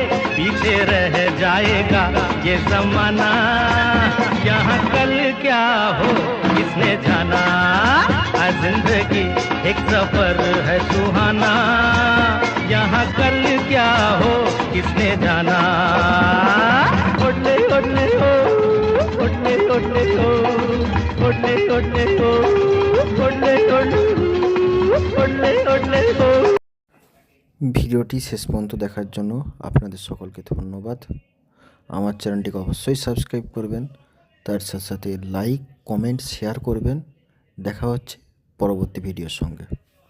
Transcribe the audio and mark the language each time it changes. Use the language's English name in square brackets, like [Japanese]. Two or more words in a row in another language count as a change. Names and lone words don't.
[Hindi] पीछे रह जाएगा ये जमाना, यहाँ कल क्या हो किसने जाना। जिंदगी एक सफर है सुहाना, यहाँ कल क्या हो किसने जाना। ओडले ओडले ओ, ओडले ओडले ओ, ओडले ओडले ओ, ओडले ओडले ओ, ओडले ओडले ओ। [Bangla] ভিডিওটি শেষ পর্যন্ত দেখার জন্য আপনাদের সকলকে ধন্যবাদ। আমার চ্যানেলটিকে অবশ্যই সাবস্ক্রাইব করবেন, তার সাথে সাথে লাইক, কমেন্ট, শেয়ার করবেন। দেখা হচ্ছে পরবর্তী ভিডিওর সঙ্গে।